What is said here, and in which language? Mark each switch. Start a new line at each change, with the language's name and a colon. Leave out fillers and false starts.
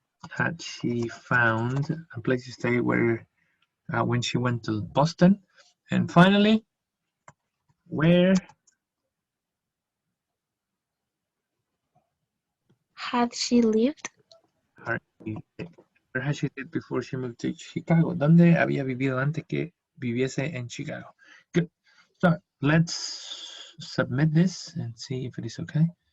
English: Had she found a place to stay where when she went to Boston? And finally, where Had she lived? where had she lived before she moved to Chicago?
Spanish: ¿Dónde había vivido antes que viviese en Chicago?
English: Good. So let's submit this and see if it is okay.